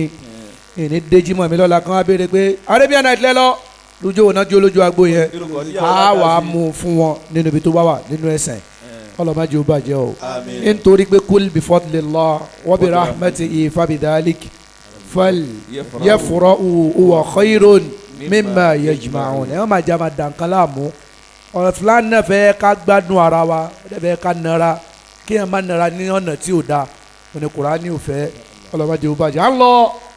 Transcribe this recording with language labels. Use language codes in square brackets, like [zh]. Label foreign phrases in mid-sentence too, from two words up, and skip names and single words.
[yo] ni ìní déjì mọ̀ mí lọ́la kan á béèrè pé Arabian Night lẹ́lọ́ lójú òun náà jó lójú agbo yẹn á wà á mú fún wọn nínú ibi tó bá wà nínú ẹsẹ̀ ọlọ́mọdé ó bàjẹ́ o nítorí pé [ar] قل بفضل الله وبرحمته فبذلك فليفرحوا هو خير مما يجمعون [yo] ẹ má jà má dànkan láàmú ọ̀rọ̀ fúlàní náà fẹ́ ká gbádùn ara wa ẹ fẹ́ ká nara kí ẹ má nara ní ọ̀nà tí ò dáa òní Kùránì ò fẹ́ ọlọ́mọdé ó bàjẹ́ à ń lọ.